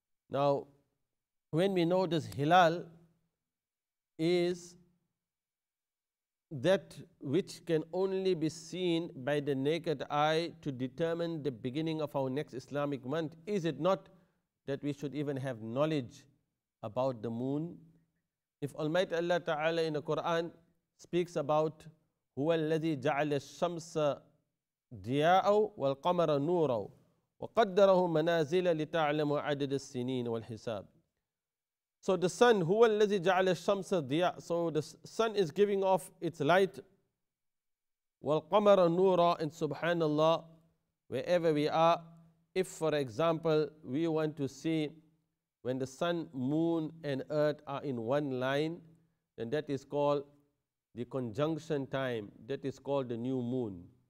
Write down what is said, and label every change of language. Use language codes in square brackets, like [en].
[en] Now, when we know this hilal is that which can only be seen by the naked eye to determine the beginning of our next Islamic month, is it not that we should even have knowledge about the moon? If Almighty Allah Ta'ala in the Quran speaks about [ar] هو الذي جعل الشمس ضياء والقمر نورا وقدره منازل لتعلموا عدد السنين والحساب. [en] So the sun, [ar] هو الذي جعل الشمس ضياء, [en] so the sun is giving off its light. [ar] والقمر نورا, [en] and subhanallah, wherever we are, if for example we want to see when the sun, moon and earth are in one line, then that is called the conjunction time, that is called the new moon.